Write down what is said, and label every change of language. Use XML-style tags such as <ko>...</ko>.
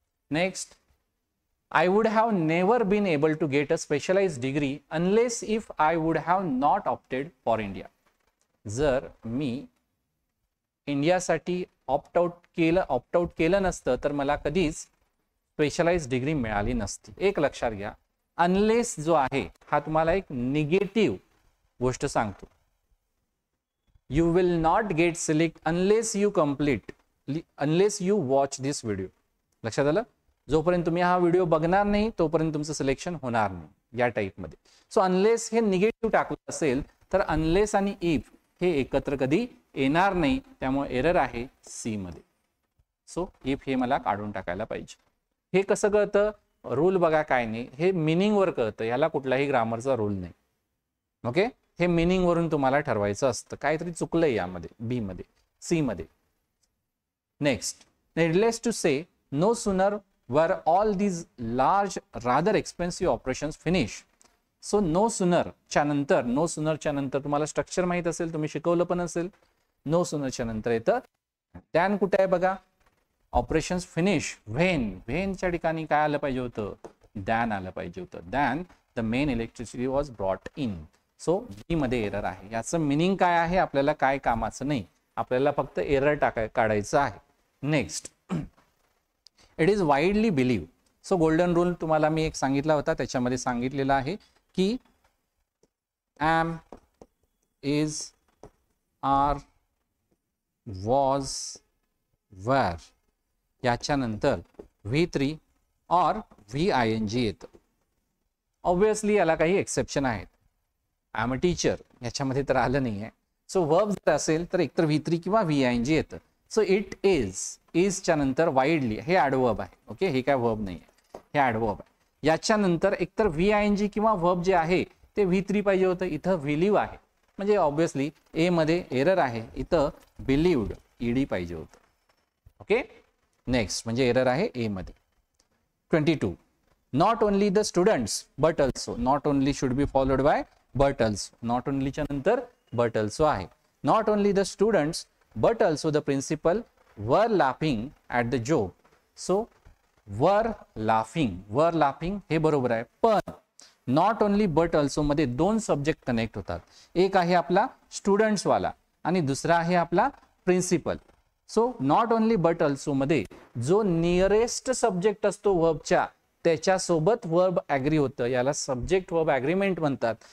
<en>Next, I would have never been able to get a specialized degree unless if I would have not opted for India.</en> <mr>जर मी इंडियासाठी opt out केलं नसतं तर मला कधीच specialise degree मिळाली नसती. एक लक्षात घ्या, अनलेस जो आहे हा तुम्हाला एक निगेटिव्ह गोष्ट सांगतो.</mr> <en>You will not get select unless you complete, unless you watch this video.</en> <mr>लक्षात आलं. जोपर्यंत तुम्ही हा व्हिडिओ बघणार नाही तोपर्यंत तुमचं सिलेक्शन होणार नाही या टाईपमध्ये. सो अनलेस हे निगेटिव्ह टाकलं असेल तर अनलेस आणि इफ हे एकत्र कधी येणार नाही, त्यामुळे एरर आहे सी मध्ये. सो इफ हे मला काढून टाकायला पाहिजे. हे कसं कळतं? रूल बघा काय नाही, हे मिनिंग वर कळतं, याला कुठलाही ग्रामरचा रूल नाही. ओके, हे मिनिंग वरून तुम्हाला ठरवायचं असतं. काहीतरी चुकलंय यामध्ये, बी मध्ये, सी मध्ये.</mr> <en>Next, needless to say, no sooner were all these large rather expensive operations finished.</en> <mr>So no sooner च्या नंतर, नो सुनर च्या नंतर तुम्हाला स्ट्रक्चर माहित असेल, तुम्ही शिकवलं पण असेल. नो सुनर च्या नंतर येतं दॅन. कुठे आहे बघा?</mr> <en>Operations finish when.</en> <mr>व्हेनच्या ठिकाणी काय आलं पाहिजे होतं?</mr> <en>than</en> <mr>आलं पाहिजे होतं.</mr> <en>Than the main electricity was brought in.</en> <mr>So बी मध्ये एरर आहे. याचं मिनिंग काय आहे? आपल्याला काय कामाचं नाही, आपल्याला फक्त एरर काढायचं आहे.</mr> <en>Next, it is widely believed.</en> <mr>So golden rule तुम्हाला मी एक सांगितला होता, त्याच्यामध्ये सांगितलेलं आहे की am, is, are, was, were याच्या नंतर V3 और VING येतं. ऑब्विसली याला काही एक्सेप्शन आहेत.</mr> <en>I am a teacher</en> <mr>याच्यामध्ये तर आलं नाही आहे. सो वर्ब जर असेल तर एकतर V3 किंवा VING येतं. सो इट इज च्या नंतर वाईडली हे ॲडवर्ब आहे. ओके, हे काय वर्ब नाही आहे, हे ॲडवर्ब आहे. याच्या नंतर एकतर VING किंवा वर्ब जे आहे ते V3 पाहिजे होतं. इथं बिलीव्ह आहे, म्हणजे ऑब्विसली ए मध्ये एरर आहे. इथं बिलीव्ड ईडी पाहिजे होतं. ओके, नेक्स्ट म्हणजे एरर आहे ए मध्ये.</mr> <en>22, not only the students but also. Not only should be followed by but also.</en> <mr>Not ओनलीच्या नंतर बट ऑल्सो आहे.</mr> <en>Not only the students but also the principal were laughing at the joke. So were laughing</en> <mr>हे बरोबर आहे. पण not only but also मध्ये दोन subject connect होतात. एक आहे आपला स्टुडंट्स वाला आणि दुसरा आहे आपला principal. So not only but also मध्ये जो नियरेस्ट सब्जेक्ट असतो वर्बच्या त्याच्यासोबत वर्ब ॲग्री होतं, याला सब्जेक्ट वर्ब ॲग्रीमेंट म्हणतात.</mr>